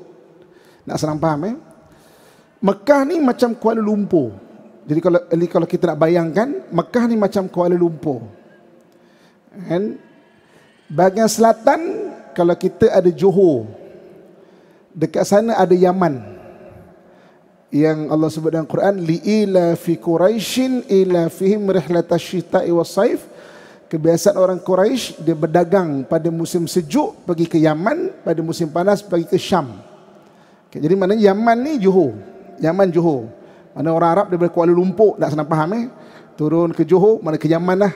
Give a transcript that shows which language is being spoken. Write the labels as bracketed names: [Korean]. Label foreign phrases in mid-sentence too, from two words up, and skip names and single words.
[Malay] Nak senang faham, Mekah ni macam Kuala Lumpur. Jadi kalau kita nak bayangkan, Mekah ni macam Kuala Lumpur. And bahagian selatan, kalau kita ada Johor, dekat sana ada Yaman, yang Allah sebut dalam Quran, [Arabic] لإيلاف قريش إيلافهم رحلة الشتاء والصيف. [Malay] Kebiasaan orang Quraisy, dia berdagang pada musim sejuk pergi ke Yaman, pada musim panas pergi ke Syam. Okay, jadi maknanya Yaman ni Johor. Yaman Johor. Mana orang Arab daripada Kuala Lumpur, nak senang faham, turun ke Johor, mana ke Yaman lah.